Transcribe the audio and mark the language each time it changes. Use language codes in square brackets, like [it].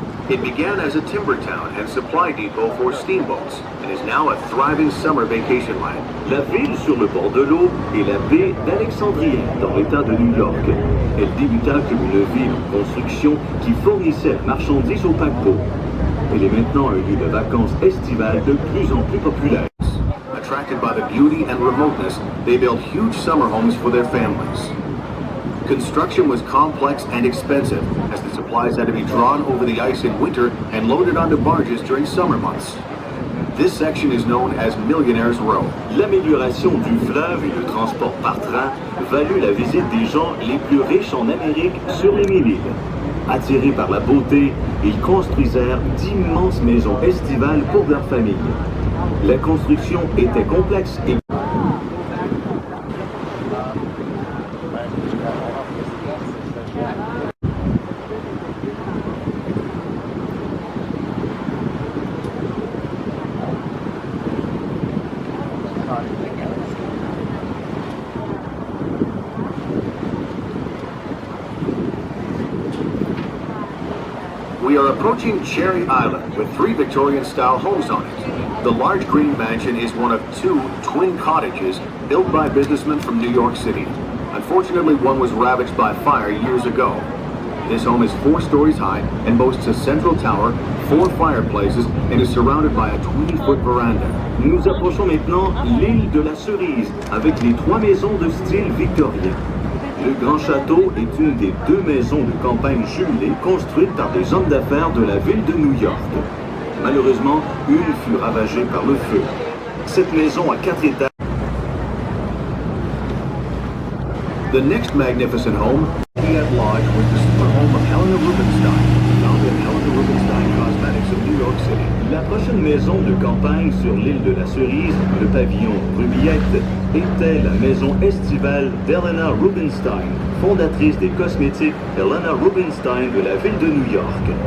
[en] It began as a timber town and and supply depot for steamboats and is now a thriving summer vacation land. [fr] La ville sur le bord de l'eau est la baie d'Alexandrie, dans l'État de New York. Elle débuta comme une ville en construction qui fournissait la marchandise au paquebot. Elle est maintenant un lieu de vacances estivales de plus en plus populaire. [en] Attracted by the beauty and remoteness, they built huge summer homes for their families. Construction was complex and expensive, as the supplies had to be drawn over the ice in winter and loaded onto barges during summer months. This section is known as Millionaire's Row. [fr] L'amélioration du fleuve et le transport par train valut la visite des gens les plus riches en Amérique sur les 1000 îles. Attirés par la beauté, ils construisèrent d'immenses maisons estivales pour leurs familles. La construction était complexe et [en] We are approaching Cherry Island with 3 Victorian-style homes on it. The large green mansion is one of 2 twin cottages built by businessmen from New York City. Unfortunately, one was ravaged by fire years ago. This home is 4 stories high and boasts a central tower, 4 fireplaces, and is surrounded by a 20-foot veranda. [fr] nous approchons maintenant l'île de la Cerise avec les 3 maisons de style victorien. Le Grand Château est une des 2 maisons de campagne jumelées construites par des hommes d'affaires de la ville de New York. Malheureusement, une fut ravagée par le feu. Cette maison à 4 étages. [en] The next magnificent home, at Lodge, was the super home of Helena Rubinstein, found in Helena Rubinstein Cosmetics of New York City. [fr] La prochaine maison de campagne sur l'île de la Cerise, le pavillon Rubillette, était la maison estivale d'Helena Rubinstein, fondatrice des cosmétiques Helena Rubinstein de la ville de New York.